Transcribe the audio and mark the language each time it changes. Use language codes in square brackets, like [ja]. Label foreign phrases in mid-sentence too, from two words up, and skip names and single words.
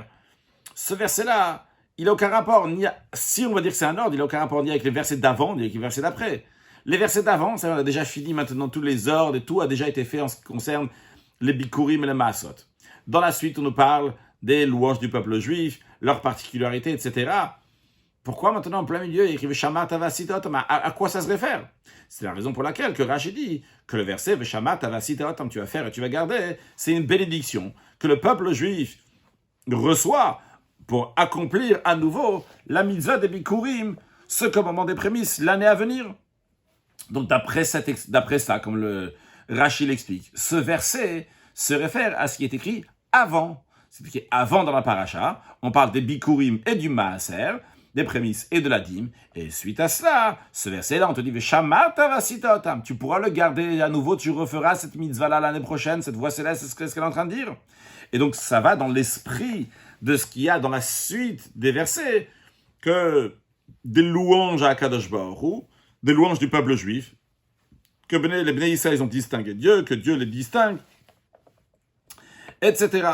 [fr] Ce verset-là, il n'a aucun rapport, si on va dire que c'est un ordre, il n'a aucun rapport ni avec les versets d'avant, ni avec les versets d'après. Les versets d'avant, ça, on a déjà fini maintenant tous les ordres, et tout a déjà été fait en ce qui concerne les bikurim et les masot. Dans la suite, on nous parle des louanges du peuple juif, leurs particularités, etc. Pourquoi maintenant, en plein milieu, il écrit [he] ושמרת ועשית אותם? [fr] À quoi ça se réfère? C'est la raison pour laquelle que Rashi dit que le verset [he] ושמרת ועשית אותם, [fr] tu vas faire et tu vas garder, c'est une bénédiction que le peuple juif reçoit pour accomplir à nouveau la mitzvah des bikurim, ce commandement des prémices, l'année à venir. Donc d'après ça, comme le Rashi l'explique, ce verset se réfère à ce qui est écrit avant. C'est écrit avant dans la paracha, on parle des bikurim et du maaser, des prémices et de la dîme, et suite à cela, ce verset-là, on te dit [he] ושמרת ועשית אותם, [fr] tu pourras le garder à nouveau, tu referas cette mitzvah-là l'année prochaine, cette voix céleste, c'est ce qu'elle est en train de dire. Et donc ça va dans l'esprit de ce qu'il y a dans la suite des versets, que des louanges à Kadosh Baruch Hu, des louanges du peuple juif, que les Bnei Israël ils ont distingué Dieu, que Dieu les distingue, etc.